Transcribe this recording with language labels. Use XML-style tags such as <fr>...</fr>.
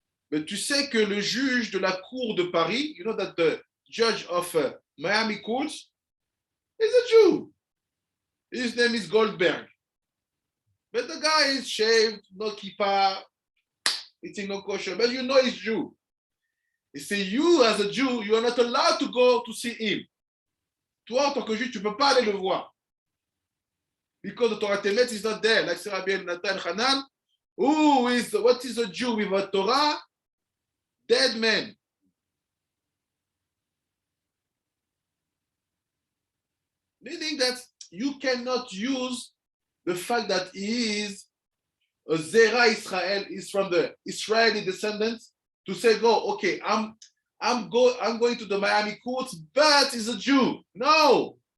<fr>Mais tu sais que le juge de la cour de Paris,</fr> <en>you know that the judge of Miami courts is a Jew. His name is Goldberg. But the guy is shaved, no kippah, eating no kosher, but you know he's Jew. He say, you as a Jew, you are not allowed to go to see him.</en> <fr>Toi, en tant que juge, tu ne peux pas aller le voir.</fr> <en>Because the Torah Temet is not there. Like Rabbi Natan Hanan, what is a Jew without Torah? Dead man. Meaning that you cannot use the fact that he is a Zera Israel, is from the Israeli descendants, to say, go, okay, I'm going to the Miami courts, but he's a Jew. No.</en>